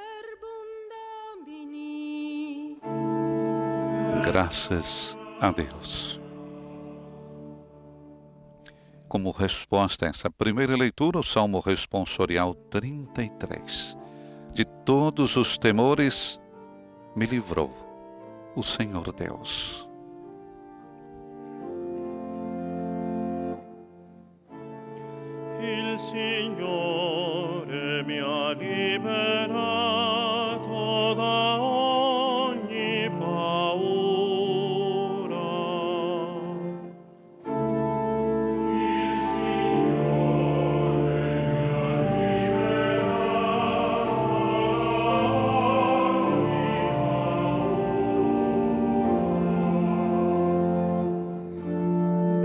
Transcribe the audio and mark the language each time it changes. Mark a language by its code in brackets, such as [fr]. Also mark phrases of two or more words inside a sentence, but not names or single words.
[pt] Graças a Deus. Como resposta a essa primeira leitura, o Salmo Responsorial 33. De todos os temores me livrou o Senhor Deus. [it] Il Signore mi ha liberato da ogni paura. Il Signore mi ha liberato da ogni paura.